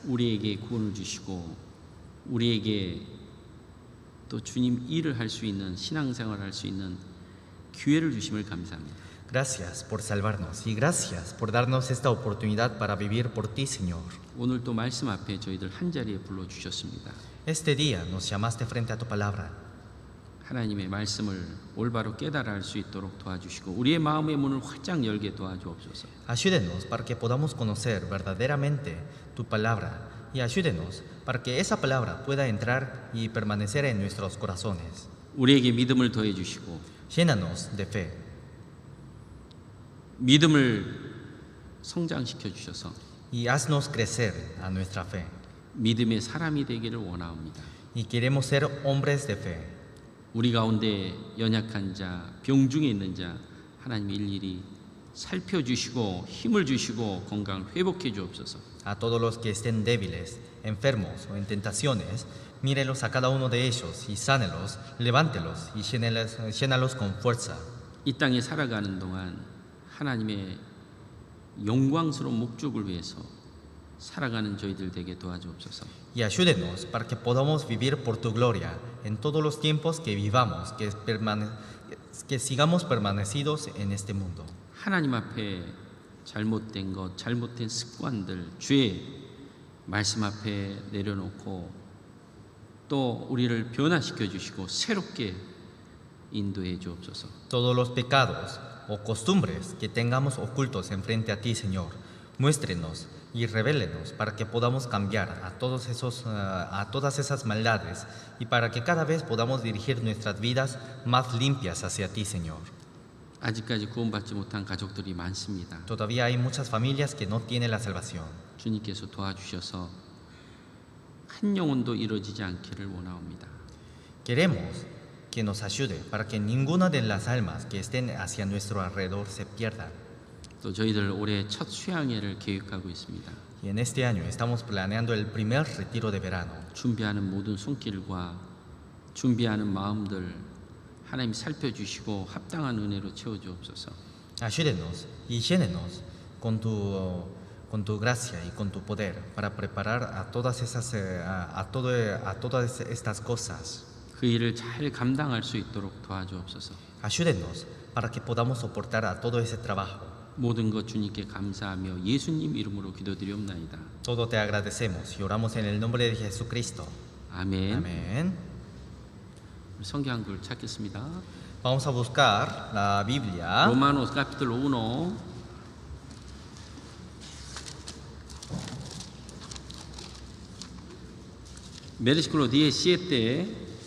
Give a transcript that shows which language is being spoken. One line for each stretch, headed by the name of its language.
Korean: 우리에게 구원을 주시고 우리에게 또 주님 일을 할 수 있는 신앙생활을 할 수 있는 기회를 주심을 감사합니다.
Spanish: Gracias por salvarnos y gracias por darnos esta oportunidad para vivir por ti, Señor.
Korean: 오늘 또 말씀 앞에 저희들 한 자리에 불러 주셨습니다.
Spanish: Este día nos llamaste frente a tu palabra.
Korean: 하나님의 말씀을 올바로 깨달아 할 수 있도록 도와주시고 우리의 마음의 문을 활짝 열게 도와주옵소서.
Spanish: Ayúdenos para que podamos conocer verdaderamente tu palabra y ayúdenos para que esa palabra pueda entrar y permanecer en nuestros corazones.
Korean: 우리에게 믿음을 더해 주시고
Spanish: Llénanos de fe.
Korean: 믿음을 성장시켜 주셔서
Spanish: Y haznos crecer a nuestra fe.
Korean: 믿음의 사람이 되기를 원하옵니다.
Spanish: Y queremos ser hombres de fe.
Korean: 우리 가운데 연약한 자, 병중에 있는 자 하나님 일일이 살펴주시고 힘을 주시고 건강을 회복해 주옵소서.
Spanish: A todos los que estén débiles, enfermos o en tentaciones, mírelos a cada uno de ellos y sánelos, levántelos y llénalos con fuerza.
Korean: 이 땅에 살아가는 동안 하나님의 영광스러운 목적을 위해서 살아가는 저희들 되게 도와주옵소서.
Spanish: Y ayúdenos para que podamos vivir por tu gloria en todos los tiempos que vivamos, que sigamos permanecidos en este mundo.
Korean: 하나님 앞에 잘못된 것, 잘못된 습관들, 죄 말씀 앞에 내려놓고 또 우리를 변화시켜 주시고 새롭게 인도해 주옵소서.
Spanish: Todos los pecados o costumbres que tengamos ocultos enfrente a ti, Señor, muéstrenos y revélenos para que podamos cambiar a todas esas maldades y para que cada vez podamos dirigir nuestras vidas más limpias hacia ti, Señor.
Korean: 아직까지 구원받지 못한 가족들이 많습니다.
Spanish: Todavía hay muchas familias que no tienen la salvación.
Korean: 주님께서 도와주셔서 한 영혼도 이루어지지 않기를 원하옵니다.
Spanish: Queremos que nos ayude para que ninguna de las almas que estén hacia nuestro alrededor se pierdan.
Korean: 또 저희들 올해 첫 수양회를 계획하고 있습니다.
Spanish: Y en este año estamos planeando el primer retiro de verano.
Korean: 준비하는 모든 손길과 준비하는 마음들 하나님 살펴주시고 합당한 은혜로 채워주옵소서.
Spanish: Ayúdenos y llénenos con tu gracia y con tu poder para preparar a todas estas cosas.
Korean: 그 일을 잘 감당할 수 있도록 도와주옵소서.
Spanish: Ayúdenos para que podamos soportar a todo ese trabajo.
Korean: 모든 것 주님께 감사하며 예수님 이름으로 기도드리옵나이다.
Spanish: Todo te agradecemos y oramos en el nombre de Jesucristo.
Korean: 아멘.
Spanish: Amén.
Korean: 성경 한글 찾겠습니다.
Spanish: Vamos a buscar la Biblia. Romanos capítulo 1 versículo 17